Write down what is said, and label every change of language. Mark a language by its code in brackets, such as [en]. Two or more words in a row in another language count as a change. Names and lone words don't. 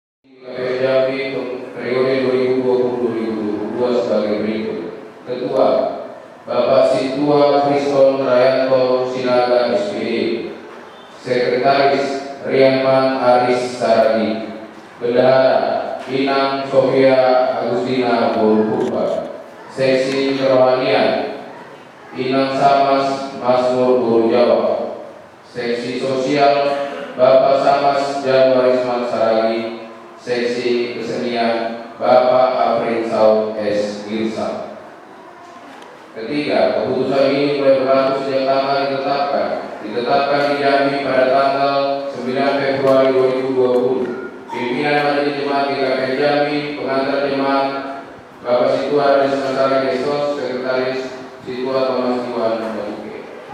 [id] Jambi periode 2020-2022 sebagai berikut. Ketua, Bapak Situa Kriston Rayanto Sinaga SPD. Sekretaris, Rianman Aris Saragi. Bendahara, Inang Sofia Agustina Burpurba. Seksi Kerohanian, Inang Samas Masmur Burjawa. Seksi Sosial, Bapak Samas Januarisman Saragi. Seksi Kesenian, Bapak Afrin Saud S. Girsa. Ketiga, keputusan ini mulai berlaku sejak tanggal ditetapkan di Jambi pada tanggal 9 Februari 2020. Pimpinan Majelis Jemaat GKP Jambi, pengantar jemaat Bapak Situa Aris Masari Gestos, Sekretaris Situa Thomas Iwan Baduke.